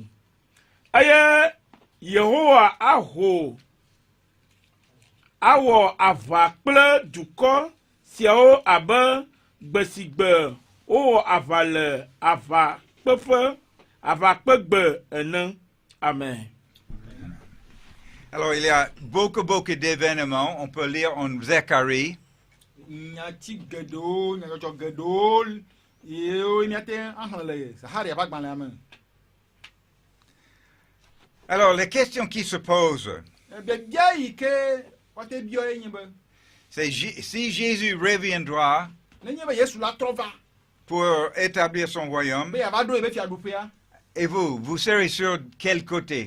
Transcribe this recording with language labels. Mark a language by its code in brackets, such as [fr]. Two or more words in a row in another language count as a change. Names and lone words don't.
[ee] Eye Yehowa awɔ aʋa kple dukɔ siawo abe gbe si gbe wowɔ aʋa le aʋakpegbe ene. Amen. [fr] Alors, il y a beaucoup d'événements. On peut lire en Zacharie. Alors, les questions qui se posent, c'est si Jésus reviendra pour établir son royaume, et vous serez sur quel côté?